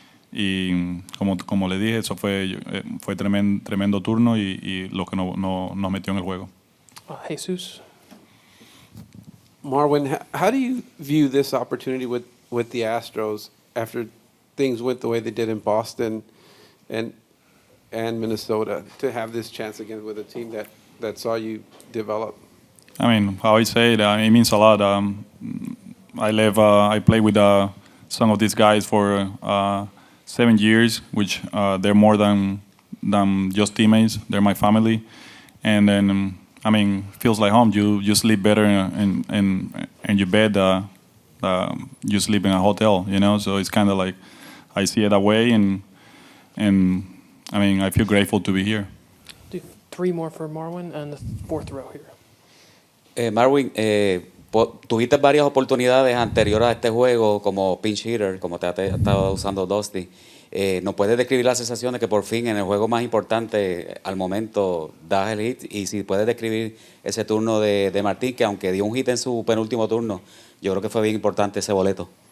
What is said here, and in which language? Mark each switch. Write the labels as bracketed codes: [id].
[es] Y como le dije, eso fue tremendo turno y lo que nos metió en el juego. [en] Jesus. Marwin, how do you view this opportunity with the Astros after things went the way they did in Boston and Minnesota, to have this chance again with a team that saw you develop? I mean, how I say it, it means a lot. I played with some of these guys for 7 years, which they're more than just teammates. They're my family, and then I mean, feels like home. You sleep better in your bed. You sleep in a hotel, you know. So it's kind of like I see it that way, and I mean, I feel grateful to be here. Do 3 more for Marwin and the fourth row here. [es] Marwin, tuviste varias oportunidades anteriores a este juego como pinch hitter, como te ha estado usando Dusty. ¿Nos puedes describir la sensación de que por fin en el juego más importante al momento das el hit? Y si puedes describir ese turno de Martín, que aunque dio un hit en su penúltimo turno, yo creo que fue bien importante ese boleto.